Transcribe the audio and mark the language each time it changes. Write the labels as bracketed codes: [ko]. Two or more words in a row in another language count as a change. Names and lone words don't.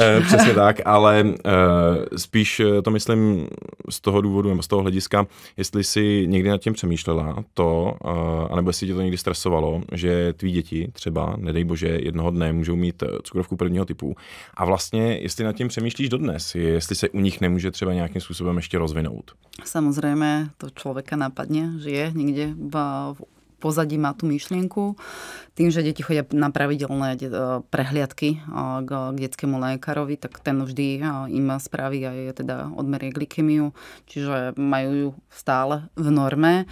[cs] Přesně tak, ale spíš to myslím z toho důvodu, nebo z toho hlediska, jestli si někdy nad tím přemýšlela anebo jestli tě to někdy stresovalo, že tví děti třeba, nedej bože, jednoho dne můžou mít cukrovku prvního typu. A vlastně, jestli nad tím přemýšlíš dodnes, jestli se u nich nemůže třeba nějakým způsobem ještě rozvinout. [sk] Samozrejme, to človeka napadne, že je niekde v pozadí má tú myšlienku. Tým, že deti chodia na pravidelné prehliadky k detskému lekárovi, tak ten vždy im spraví aj teda odmerie glykemiu, čiže majú ju stále v norme.